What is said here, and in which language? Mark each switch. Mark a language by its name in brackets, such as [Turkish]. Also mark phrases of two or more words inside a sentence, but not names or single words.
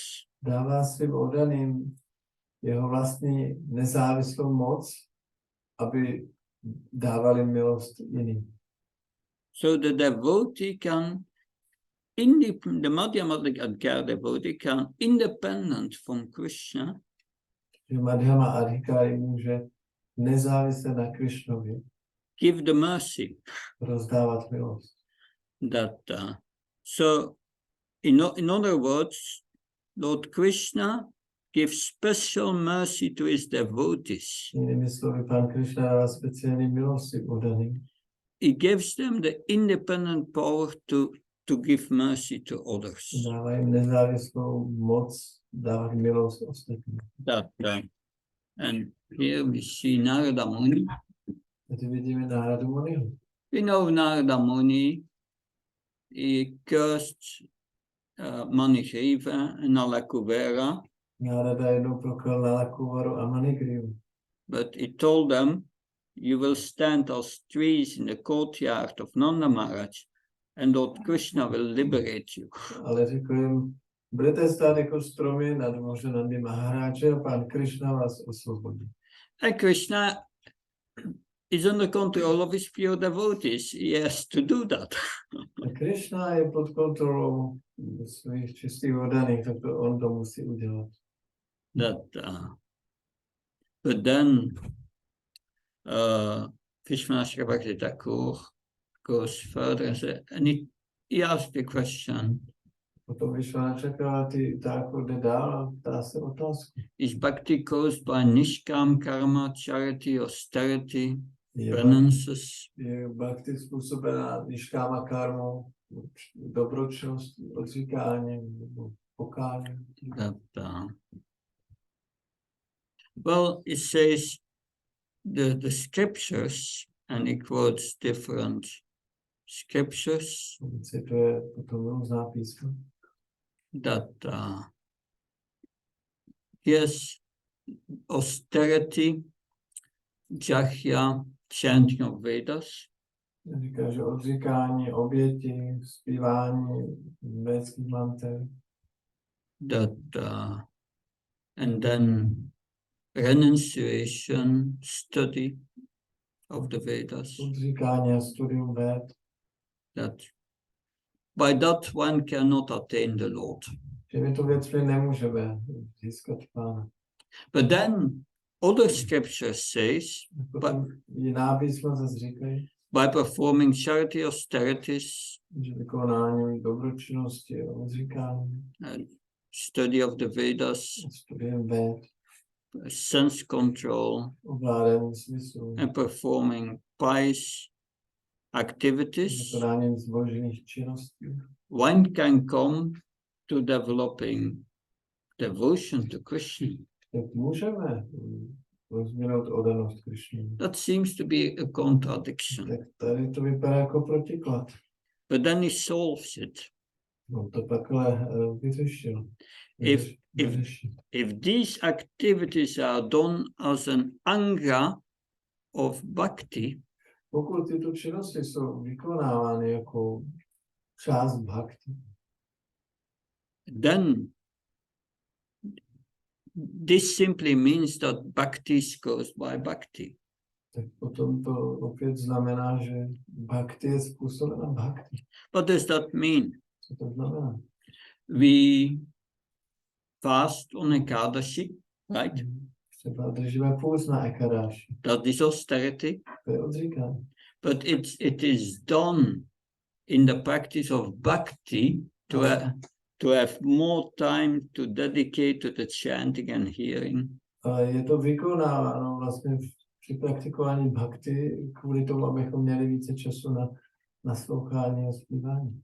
[Czech] Dává svým oddaným jeho vlastní nezávislou moc, aby dávali milost jiným. [English] So the devotee can, the Madhyamadhyaka devotee can, independent from Krishna, [Czech] Že Madhyama Adhikari může nezávisle na Krišnovi [English] give the mercy. [Czech] rozdávat milost. [English] So in other words, Lord Krishna gives special mercy to his devotees. [Czech] Jinými slovy, Pán Krišna dává speciální milost svým oddaným. [English] He gives them the independent power to give mercy to others. [Czech] Dává jim nezávislou moc dávat milost ostatním. [English] And here we see Narada Muni. [Czech] Tady vidíme Náradu Muniho. [English] We know Narada Muni, he cursed Manigriva and Nalakuvera, [Czech] Nárada jednou proklal Nalakuvaru a Manigrivu. [English] but he told them, you will stand as trees in the courtyard of Nanda Maharaj, and Lord Krishna will liberate you. [Czech] Ale řekl jim, budete stát jako stromy na dvoře Nandy Maharáče a Pán Krishna vás osvobodí. [English] And Krishna is under control of his pure devotees. He has to do that. [Czech] A Krishna je pod kontrolou svých čistých oddaných, tak to on to musí udělat. [English] But then Vishwanath Bhakti Thakur goes further and he asked the question, [Czech] Potom Vishwanath Thakur jde dál a ptá se otázku. [English] is bhakti caused by [Sanskrit] nishkam karma, [English] charity, austerity, penances? [Czech] Je bhakti způsobená nishkama karmou, dobročnost, odříkáním, nebo pokáním? [English] Well, it says the scriptures, and he quotes different scriptures, [Czech] Cituje potom různá písma. [English] that yes, austerity, jahya, chanting of Vedas, [Czech] Říká, že odříkání, oběti, zpívání védských manter. [English] And then renunciation, study of the Vedas, [Czech] Odříkání a studium Véd. [English] By that one cannot attain the Lord. [Czech] Těmito věcmi nemůžeme získat Pána. [English] But then other scriptures says, [Czech] Jiná písma zase říkají, [English] by performing charity austerities, [Czech] že vykonáním dobročinnosti a odříkání, [English] study of the Vedas, [Czech] studiem Véd, [English] sense control, [Czech] ovládání smyslu, [English] and performing pious activities, [Czech] vykonáním zbožných činností, [English] one can come to developing devotion to Krishna. [Czech] tak můžeme rozvinout oddanost Krišně. [English] That seems to be a contradiction. [Czech] Tak tady to vypadá jako protiklad. [English] But then he solves it. [Czech] No to takhle vyřešil. [English] If these activities are done as an anga of bhakti, [Czech] pokud tyto činnosti jsou vykonávány jako část bhakti, [English] then this simply means that bhakti is caused by bhakti. [Czech] tak potom to opět znamená, že bhakti je způsobena bhakti. [English] What does that mean? [Czech] Co to znamená? [English] We fast on Ekadashi, right? [Czech] Třeba držíme půst na Ekadáši. [English] That is austerity. [Czech] To je odříkání. [English] But it is done in the practice of bhakti to have more time to dedicate to the chanting and hearing. [Czech] Ale je to vykonáváno vlastně při praktikování bhakti kvůli tomu, abychom měli více času na naslouchání a zpívání.